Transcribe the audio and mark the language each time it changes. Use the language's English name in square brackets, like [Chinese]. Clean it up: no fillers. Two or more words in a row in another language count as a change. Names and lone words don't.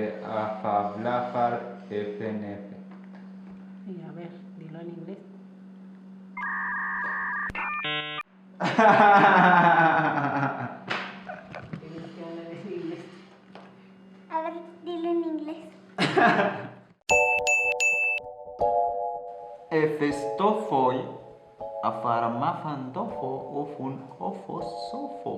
[Spanish] afa, blafar, efen, efe. Y a ver, dilo en inglés. Tienes que hablar en inglés. A ver, dilo en inglés. Efestofoi, afarmafandofo, ufun ofosofo.